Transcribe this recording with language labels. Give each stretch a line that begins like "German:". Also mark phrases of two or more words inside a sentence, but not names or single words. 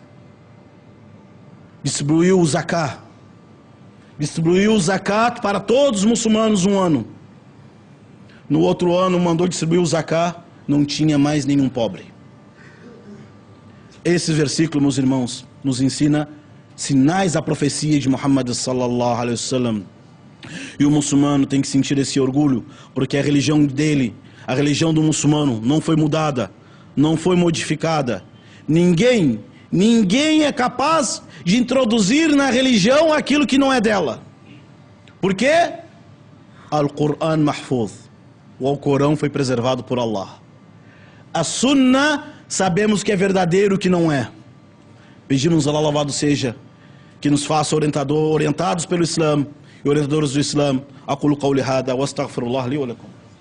Portuguese: Distribuiu o zakat para todos os muçulmanos 1 ano. No outro ano mandou distribuir o zaká, não tinha mais nenhum pobre. Esse versículo, meus irmãos, nos ensina sinais da profecia de Muhammad
Arabic: صلى الله عليه وسلم.
Portuguese: E o muçulmano tem que sentir esse orgulho, porque a religião dele, a religião do muçulmano, não foi mudada, não foi modificada. Ninguém é capaz de introduzir na religião aquilo que não é dela. Por quê?
Arabic: القرآن محفوظ.
Portuguese: O Alcorão foi preservado por Allah. A Sunnah, sabemos que é verdadeiro, que não é. Pedimos a Allah, louvado seja, que nos faça orientados pelo Islã e orientadores do Islã.
Arabic: أقول قولي هذا وأستغفر الله لي ولكم.